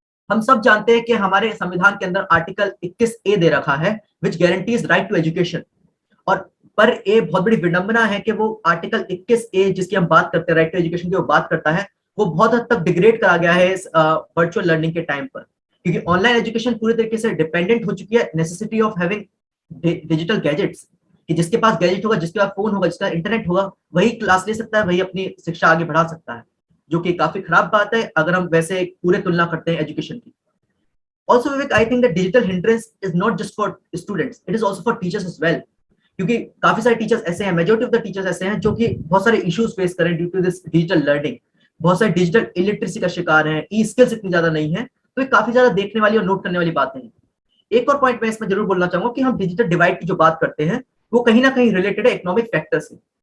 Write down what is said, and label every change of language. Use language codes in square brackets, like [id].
[hi] हम सब जानते हैं कि हमारे संविधान के अंदर आर्टिकल 21A दे रखा है, [en] which guarantees right to education, [hi] और पर ये बहुत बड़ी विडंबना है कि वो आर्टिकल 21A जिसकी हम बात करते हैं, राइट टू एजुकेशन की वो बात करता है, वो बहुत हद तक डिग्रेड करा गया है इस वर्चुअल लर्निंग के टाइम पर, क्योंकि ऑनलाइन एजुकेशन पूरी तरीके से डिपेंडेंट हो चुकी है [en] necessity of having [hi] digital gadgets, कि जिसके पास गैजेट होगा, जिसके पास फोन होगा, जिसका इंटरनेट होगा, वही क्लास ले सकता है, वही अपनी शिक्षा आगे बढ़ा सकता है, जो कि काफी खराब बात है अगर हम वैसे पूरे तुलना करते हैं एजुकेशन की। [en] Also, Vivek, I think that digital hindrance is not just for students, it is also for teachers as well. [hi] क्योंकि काफी सारे टीचर्स ऐसे हैं, [en] majority of the teachers [hi] ऐसे हैं जो कि बहुत सारे इश्यूज फेस करें [en] due to this digital learning, [hi] बहुत सारे डिजिटल इलिटरेसी का शिकार हैं, ई स्किल्स इतनी ज्यादा नहीं है, तो ये काफी ज्यादा देखने वाली और नोट करने वाली बातें हैं। एक और पॉइंट मैं इसमें जरूर बोलना चाहूंगा कि हम डिजिटल डिवाइड की जो बात करते हैं वो कहीं ना कहीं रिलेटेड है इकोनॉमिक फैक्टर से।